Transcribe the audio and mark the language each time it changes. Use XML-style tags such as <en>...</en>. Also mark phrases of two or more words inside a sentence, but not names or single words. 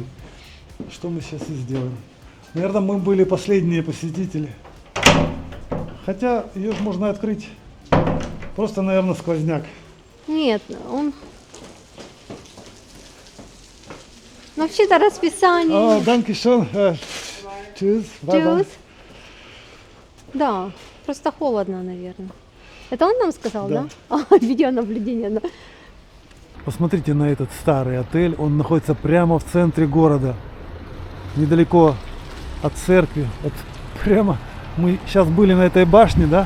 <ru>Что мы сейчас и сделаем. Наверное, мы были последние посетители. Хотя ее же можно открыть. Просто, наверное, сквозняк. Нет, он... Ну, вообще-то расписание.</ru> <de>Danke schön. Tschüss. Bye-bye. Тюз.</de> <ru>Да, просто холодно, наверное. Это он нам сказал, да? Видеонаблюдение, да. Посмотрите на этот старый отель. Он находится прямо в центре города. Недалеко от церкви. Вот прямо мы сейчас были на этой башне, да?</ru>